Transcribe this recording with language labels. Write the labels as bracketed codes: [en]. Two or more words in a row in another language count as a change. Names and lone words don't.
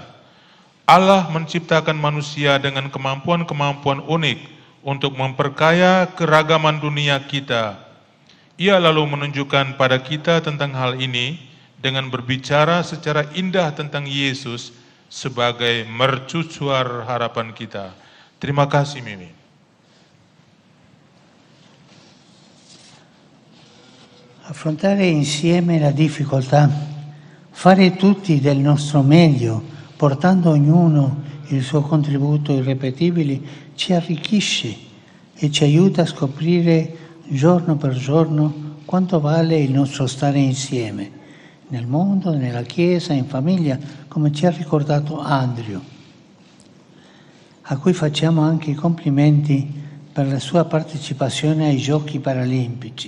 [id] Allah menciptakan manusia dengan kemampuan-kemampuan unik untuk memperkaya keragaman dunia kita. Ia lalu menunjukkan pada kita tentang hal ini dengan berbicara secara indah tentang Yesus sebagai mercusuar harapan kita. Terima kasih, Mimi. [it] Affrontare insieme la difficoltà, fare tutti del nostro meglio, portando ognuno il suo contributo irripetibile, ci arricchisce e ci aiuta a scoprire giorno per giorno quanto vale il nostro stare insieme, nel mondo, nella Chiesa, in famiglia, come ci ha ricordato Andrew, a cui facciamo anche i complimenti per la sua partecipazione ai Giochi Paralimpici.